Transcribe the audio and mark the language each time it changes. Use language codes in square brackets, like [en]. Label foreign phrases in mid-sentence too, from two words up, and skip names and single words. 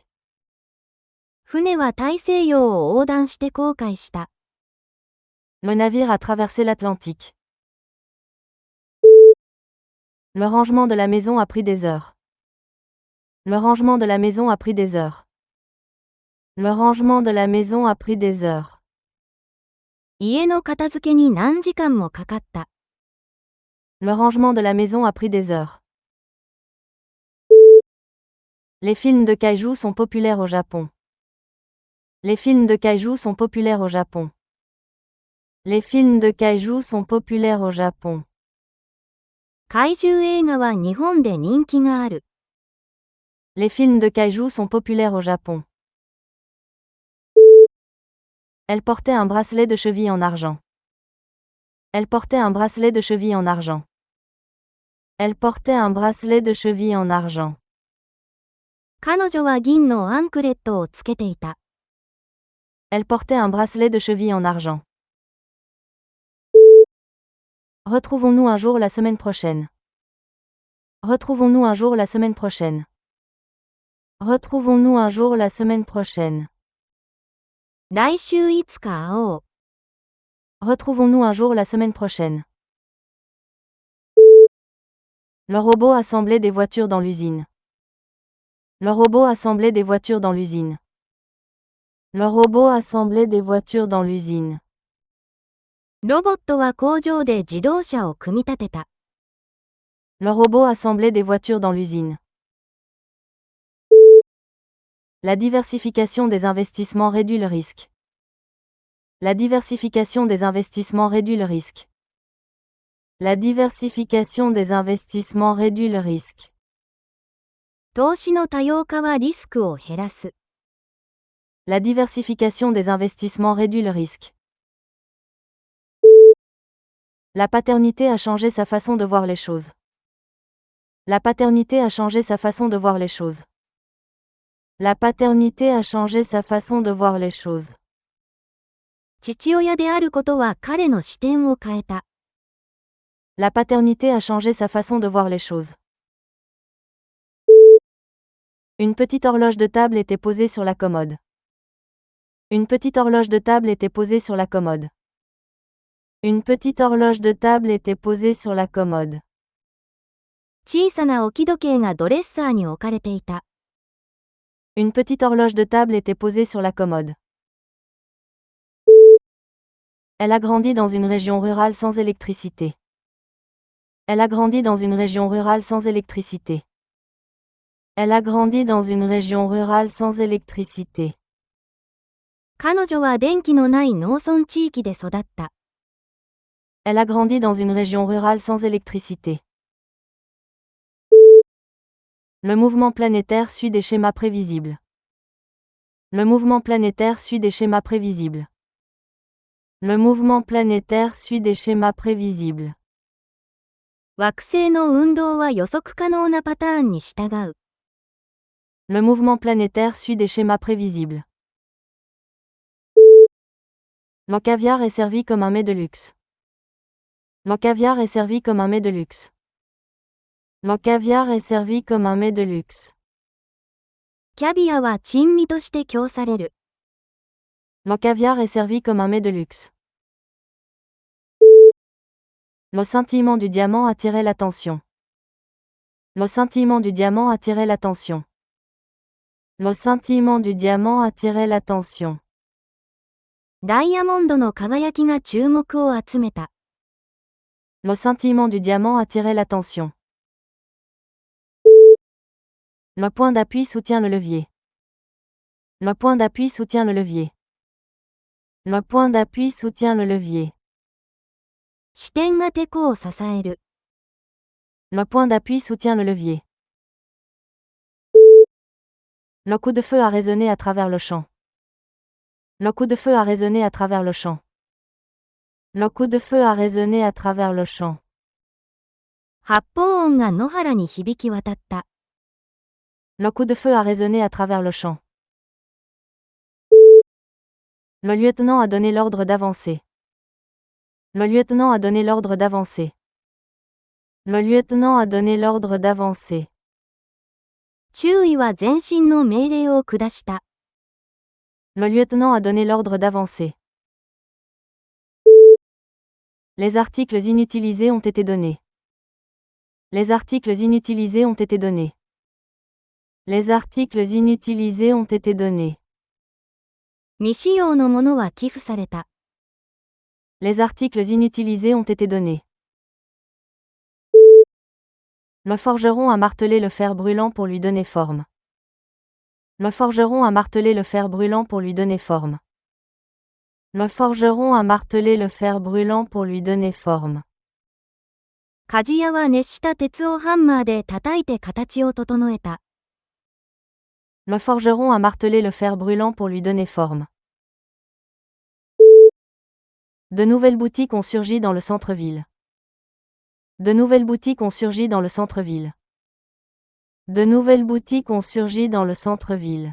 [ja] 船は大西洋を横断して航海した。 [fr] Le navire a traversé l'Atlantique. Le rangement de la maison a pris des heures. Le rangement de la maison a pris des heures. Le rangement de la maison a pris des heures. [ja] 家の片付けに何時間もかかった。 [fr] Le rangement de la maison a pris des heures. Les films de kaiju sont populaires au Japon. Les films de kaiju sont populaires au Japon. Les films de kaiju sont populaires au Japon. [ja] 怪獣映画は日本で人気がある。 [fr] Les films de kaiju sont populaires au Japon. Elle portait un bracelet de cheville en argent. Elle portait un bracelet de cheville en argent. Elle portait un bracelet de cheville en argent. [ja] 彼女は銀のアンクレットをつけていた。 [fr] Elle portait un bracelet de cheville en argent. Retrouvons-nous un jour la semaine prochaine. Retrouvons-nous un jour la semaine prochaine. Retrouvons-nous un jour la semaine prochaine. [ja] 来週いつか会おう。 [fr] Retrouvons-nous un jour la semaine prochaine. Le robot assemblait des voitures dans l'usine. Le robot assemblait des voitures dans l'usine. Le robot assemblait des voitures dans l'usine. [ja] ロボットは工場で自動車を組み立てた。 [fr] Le robot assemblait des voitures dans l'usine. La diversification des investissements réduit le risque. La diversification des investissements réduit le risque. La diversification des investissements réduit le risque. [ja] 投資の多様化はリスクを減らす。 [fr] La diversification des investissements réduit le risque. La paternité a changé sa façon de voir les choses. La paternité a changé sa façon de voir les choses. La paternité a changé sa façon de voir les choses. [ja] 父親であることは彼の視点を変えた。 [fr] La paternité a changé sa façon de voir les choses. Une petite horloge de table était posée sur la commode. Une petite horloge de table était posée sur la commode. Une petite horloge de table était posée sur la commode. [ja] 小さな置き時計がドレッサーに置かれていた。 [fr] Une petite horloge de table était posée sur la commode. Elle a grandi dans une région rurale sans électricité. Elle a grandi dans une région rurale sans électricité. Elle a grandi dans une région rurale sans électricité. [ja] 彼女は電気のない農村地域で育った。 [fr] Elle a grandi dans une région rurale sans électricité. Le mouvement planétaire suit des schémas prévisibles. Le mouvement planétaire suit des schémas prévisibles. Le mouvement planétaire suit des schémas prévisibles. [ja] 惑星の運動は予測可能なパターンに従う。 [fr] Le mouvement planétaire suit des schémas prévisibles. Le caviar est servi comme un mets de luxe. Le caviar est servi comme un mets de luxe. Le caviar est servi comme un mets de luxe. [ja] キャビアは珍味として供される。 [fr] Le caviar est servi comme un mets de luxe. Le scintillement du diamant attirait l'attention. Le scintillement du diamant attirait l'attention. Le scintillement du diamant attirait l'attention. [ja] ダイヤモンドの輝きが注目を集めた。 [fr] Le scintillement du diamant attirait l'attention. Le point d'appui soutient le levier. Le point d'appui soutient le levier. Le point d'appui soutient le levier. [ja] 支点がテコを支える。 [fr] Le point d'appui soutient le levier. Le coup de feu a résonné à travers le champ. Le coup de feu a résonné à travers le champ. Le coup de feu a résonné à travers le champ. [ja] 発砲音が野原に響き渡った。 [fr] Le coup de feu a résonné à travers le champ. Le lieutenant a donné l'ordre d'avancer. Le lieutenant a donné l'ordre d'avancer. Le lieutenant a donné l'ordre d'avancer. [ja] 中尉は前進の命令を下した。 [fr] Le lieutenant a donné l'ordre d'avancer. Les articles inutilisés ont été donnés. Les articles inutilisés ont été donnés. Les articles inutilisés ont été donnés. [ja] 未使用のものは寄付された。 [fr] Les articles inutilisés ont été donnés. Le forgeron a martelé le fer brûlant pour lui donner forme. Le forgeron a martelé le fer brûlant pour lui donner forme. Le forgeron a martelé le fer brûlant pour lui donner forme. [ja] 鍛冶屋は熱した鉄をハンマーで叩いて形を整えた。 [fr] Le forgeron a martelé le fer brûlant pour lui donner forme. De nouvelles boutiques ont surgi dans le centre-ville. De nouvelles boutiques ont surgi dans le centre-ville. De nouvelles boutiques ont surgi dans le centre-ville.